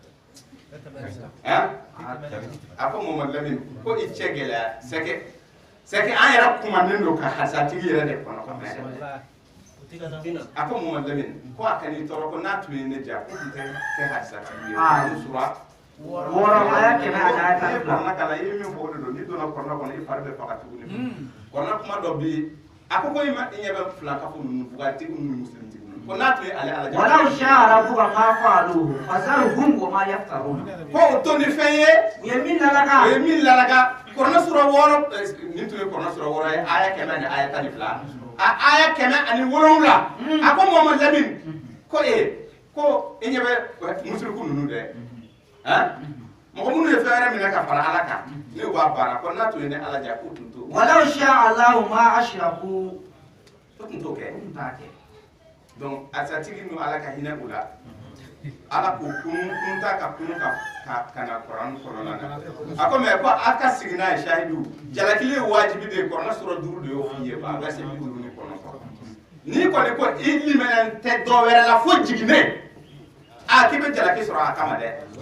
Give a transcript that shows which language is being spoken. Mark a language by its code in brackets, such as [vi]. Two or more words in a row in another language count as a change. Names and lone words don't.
[bm] a ko Mamadu Lamini ko i cɛ gɛlɛya [fr] c'est que [bm] an yɛrɛ kumanen don ka hasatigi yɛrɛ de kɔnɔ ka mɛn a ko Mamadu Lamini ko a ka n'i tɔɔrɔ ko n'a tun ye ne diya ko tun tɛ kɛ hasatigi ye ko sura wɔɔrɔ a y'a kɛmɛ a y'a i ye ta kɔrɔna kala i ye min fɔ o de don n'i donna kɔrɔna kɔnɔ i fari bɛ faga tuguni kɔrɔna kuma dɔ bɛ yen a ko i ɲɛ bɛ filankafo ninnu fugatigi ninnu musilimitigiw ko n'a tun ye ale ala [ar] ولو شاء ربك ما فعلوه فذرهم وما يفترون [bm] ko o to ni fɛn ye u ye min lalaka o ye min lalaka kɔrɔna sura 6 nin tun ye kɔrɔna sura 6 ye aya 100 ni aya 12 a aya 107 a ko Mamadu Lamini ko ko i ɲɛ bɛ musiriku ninnu dɛ mɔgɔ minnu ye fɛn wɛrɛ minɛ ka fara ala kan ne b'a baara ko n'a tun ye ne ala diya k'u tun to [ar] ولو شاء الله ما أشركوا [bm] o tun t'o kɛ u tun t'a kɛ donc asatigi nu ala ka hinɛ u la ala k'u kun ta ka kun ka na kuran kɔnɔna na a ko mais ko a ka sigi n'a ye shahidu jalakili ye wajibi de ye kɔrɔna sɔrɔ 5 de y'o f'i ye a bɛ se 59 n'i kɔni ko i limɛnɛ tɛ dɔ wɛrɛ la fo jiginnen k'i bɛ jalaki sɔrɔ a kama dɛ